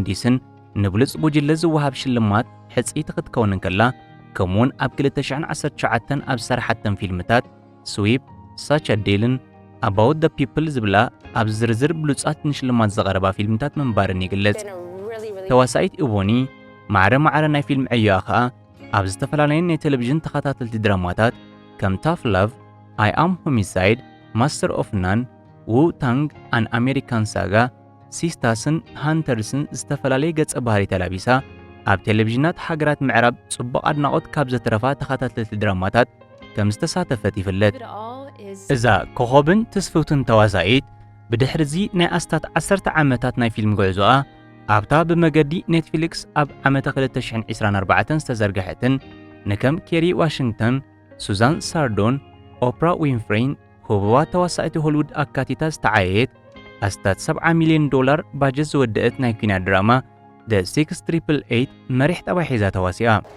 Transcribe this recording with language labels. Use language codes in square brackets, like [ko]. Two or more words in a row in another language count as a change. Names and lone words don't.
[ti] ዲሲን ንብሉጽ ጉጅለ ዝወሃብ ሽልማት ሕጺት ክትከውን እንከላ ከምኡውን ኣብ 2019 ኣብ ሰርሓተን ፊልምታት ስዊፕ ሳች ኣዴልን ኣባውት ደ ፒፕል ዝብላ ኣብ ዝርዝር ብሉጻት ንሽልማት ዘቐረባ ፊልምታት ምንባርን ይግለጽ። ተዋሳኢት ኢቦኒ ማዕረ ናይ ፊልም ዕዮኣ ኸኣ ኣብ ዝተፈላለዩ ናይ ቴሌቪዥን ተኸታተልቲ ድራማታት ከም ታፍ ላቭ፣ አይ አም ሆሚሳይድ፣ ማስተር ኦፍ ናን፣ wu-tang አን አሜሪካን ሳጋ፣ ሲስታስን ሃንተርስን ዝተፈላለየ ገጸ ባህሪ ተላቢሳ ኣብ ቴሌቪዥናት ሃገራት ምዕራብ ጽቡቕ ኣድናቖት ካብ ዘትረፋ ተኸታተልቲ ድራማታት ከም ዝተሳተፈት ይፍለጥ። እዛ ኮኸብን ትስፍውትን ተዋሳኢት ብድሕሪዚ ናይ ኣስታት 10 ዓመታት ናይ ፊልም ጉዕዞኣ ኣብታ ብመገዲ ኔትፍሊክስ ኣብ ዓመተ 2024 ዝተዘርግሐትን ንከም ኬሪ ዋሽንግተን፣ ሱዛን ሳርዶን፣ ኦፕራ ዊንፍሬን ህቡባት ተዋሳኢት ሆሊውድ ኣካቲታ ዝተዓየየት ኣስታት $70 ሚልዮን ባጀት ዝወድአት ናይ ኩናት ድራማ The 6888 መሪሕ ጠባይ ሒዛ ተዋሲኣ